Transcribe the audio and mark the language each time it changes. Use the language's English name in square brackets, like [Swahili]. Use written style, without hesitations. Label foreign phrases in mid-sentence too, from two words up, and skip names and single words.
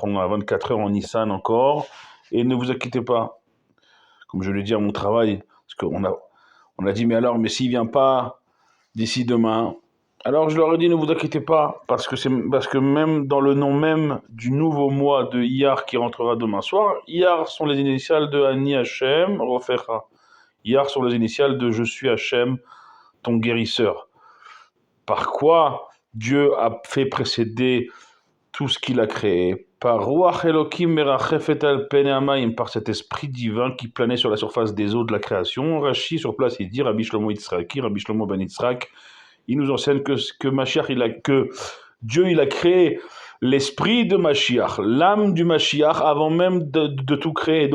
[French] On a 24 heures en Nissan encore. Et ne vous inquiétez pas, comme je l'ai dit à mon travail, parce on a dit, mais alors, mais s'il vient pas d'ici demain, alors je leur ai dit, ne vous inquiétez pas, parce que même dans le nom même du nouveau mois de Iyar qui rentrera demain soir, Iyar sont les initiales de [Hebrew] אני השם, רופאך. [French] Iyar sont les initiales de Je suis Hashem, ton guérisseur. Par quoi Dieu a fait précéder tout ce qu'il a créé, par [Hebrew] רוח אלוקים מרחפת על פני המים, [French] par cet esprit divin qui planait sur la surface des eaux de la création. Rashi sur place il dit, Rabbi Shlomo Yitzhaki, Rabbi Shlomo ben Yitzhak, il nous enseigne que Dieu il a créé l'esprit de Mashiach, l'âme du Mashiach avant même de tout créer.